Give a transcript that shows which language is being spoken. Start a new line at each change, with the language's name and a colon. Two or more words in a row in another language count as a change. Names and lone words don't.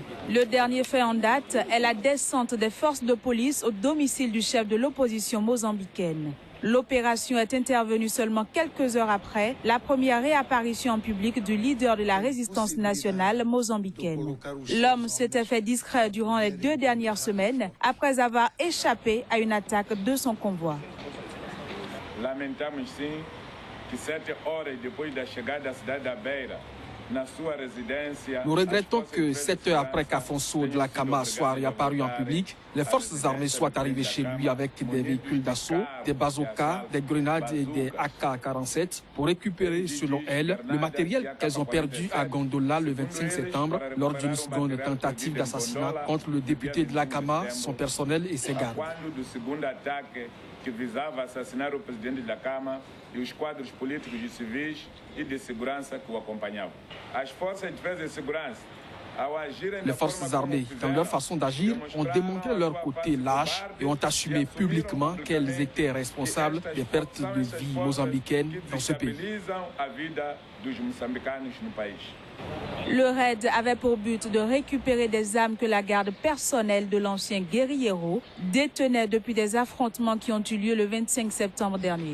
French: Le dernier fait en date est la descente des forces de police au domicile du chef de l'opposition mozambicaine. L'opération est intervenue seulement quelques heures après la première réapparition en public du leader de la résistance nationale mozambicaine. L'homme s'était fait discret durant les 2 dernières semaines après avoir échappé à une attaque de son convoi.
Portuguese: Lamentamos sim que 7 horas depois da chegada da cidade da Beira, na sua residência.
French: Nous regrettons que 7 heures après qu'Afonso Dhlakama soit réapparu en public, les forces armées soient arrivées chez lui avec des véhicules d'assaut, des bazookas, des grenades et des AK-47 pour récupérer, selon elles, le matériel qu'elles ont perdu à Gondola le 25 septembre lors d'une seconde tentative d'assassinat contre le député Dhlakama, son personnel et ses gardes.
Portuguese: Que visava assassinar o presidente da Câmara e os quadros políticos e civis e de segurança que o acompanhavam. As forças de defesa e segurança
French: Les forces armées, dans leur façon d'agir, ont démontré leur côté lâche et ont assumé publiquement qu'elles étaient responsables des pertes de vie mozambicaines dans ce pays. Le raid avait pour but de récupérer des armes que la garde personnelle de l'ancien guérillero détenait depuis des affrontements qui ont eu lieu le 25 septembre dernier.